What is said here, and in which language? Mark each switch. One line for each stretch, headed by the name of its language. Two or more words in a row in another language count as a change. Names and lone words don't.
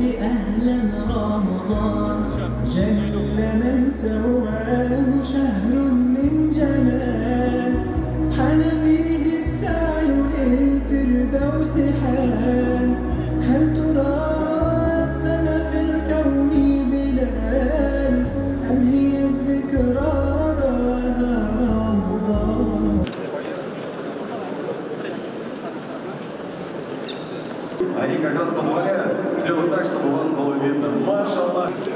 Arabic: أهلا رمضان جل من سواه شهر من جمال حان فيه السعي للفردوس حان هل ترى أذن في الكون بلال أم هي الذكرى رواها رمضان.
Russian: Они как раз позволяют сделать так, чтобы вас было видно. Машаллах.